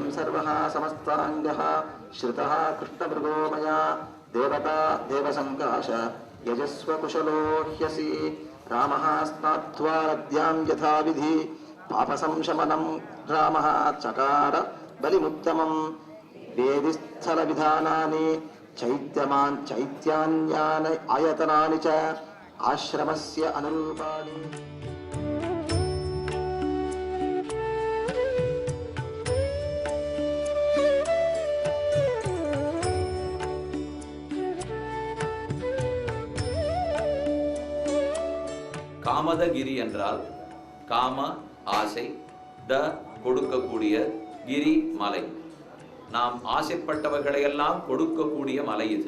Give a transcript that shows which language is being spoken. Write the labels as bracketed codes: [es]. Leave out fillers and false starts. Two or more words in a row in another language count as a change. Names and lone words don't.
[sa] सर्वः समस्ताङ्गः श्रुतः कृष्णमृगो मया देवता देवसङ्काश यजस्व कुशलो ह्यसि रामः स्नात्वा नद्यां यथाविधि पापसंशमनं रामः चकार बलिमुत्तमं वेदिस्थलविधानानि चैत्यान्यानि आयतनानि च आश्रमस्य अनुरूपाणि। [ta] காமதகிரி என்றால் காம ஆசை, த கொடுக்கக்கூடிய, கிரி மலை, நாம் ஆசைப்பட்டவர்களையெல்லாம் கொடுக்கக்கூடிய மலை இது.